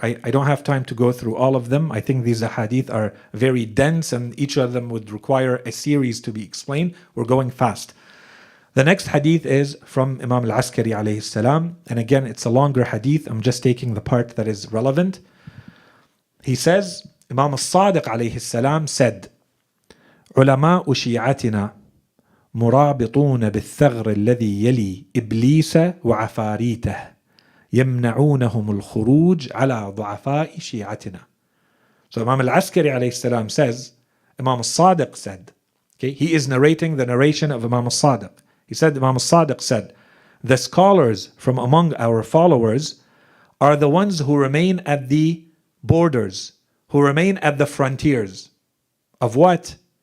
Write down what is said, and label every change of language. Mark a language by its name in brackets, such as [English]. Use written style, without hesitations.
[English] I don't have time to go through all of them. I think these hadith are very dense and each of them would require a series to be explained. We're going fast. The next hadith is from Imam al-Askari alayhi salam. And again, it's a longer hadith. I'm just taking the part that is relevant. He says, Imam al-Sadiq alayhi salam said, [Arabic] علماء شيعتنا مرابطون بالثغر الذي يلي إبليس وعفاريته يمنعونهم الخروج على ضعفاء شيعتنا. [English] So Imam al-Askari alayhi salam says, Imam al-Sadiq said, okay, he is narrating the narration of Imam al-Sadiq. He said, Imam al-Sadiq said, the scholars from among our followers are the ones who remain at the borders, who remain at the frontiers. Of what?